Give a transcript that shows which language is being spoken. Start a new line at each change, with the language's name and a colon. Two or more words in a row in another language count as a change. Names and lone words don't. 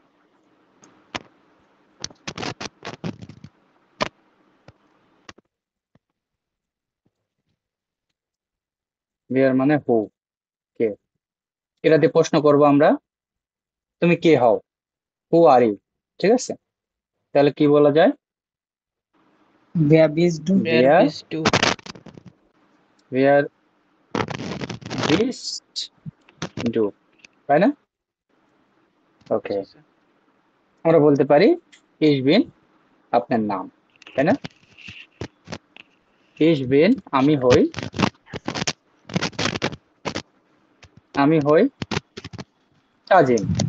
Bangla: ভিআর মানে হু, কে। এটা দিয়ে প্রশ্ন করব আমরা, তুমি কে হও?
English: who are you.
Bangla: ঠিক আছে, তাহলে কি বলা যায়?
German: wer bist du, Wer ভিআর bist du? wer bist du,
Bangla: তাই না? ওকে, জি স্যার। আমরা বলতে পারি
German: ich bin,
Bangla: আপনার নাম, তাই না?
German: ich bin
Bangla: আমি হই, আমি হই তাজিম।